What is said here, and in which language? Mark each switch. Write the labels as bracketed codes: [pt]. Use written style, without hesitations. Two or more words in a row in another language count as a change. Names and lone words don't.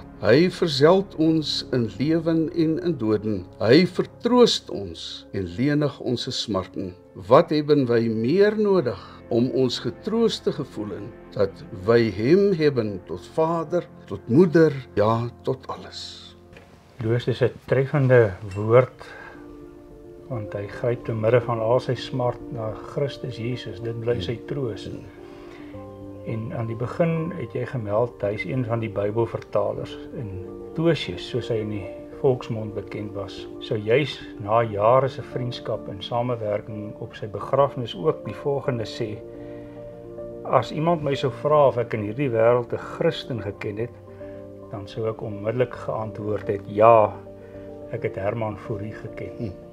[nl] Hy verzeld ons in leven en in doden. Hy vertroost ons en lenig onze smarten. Wat hebben wij meer nodig om ons getroost te gevoelen, dat wij hem hebben tot vader, tot moeder, ja, tot alles. [af] Loos is 'n treffende woord, want hy gryp te midde van al sy smart na Christus Jesus, dit bly sy troos. En aan die begin het jy gemeld, hy is een van die Bybelvertalers, en Tosius, soos hy in die volksmond bekend was, sou juis na jare se vriendskap en samewerking op sy begrafnis ook die volgende sê: as iemand my sou vra of ek in hierdie wêreld 'n Christen geken het, dan sou ek onmiddellik geantwoord het, ja, ek het Herman Fourie geken.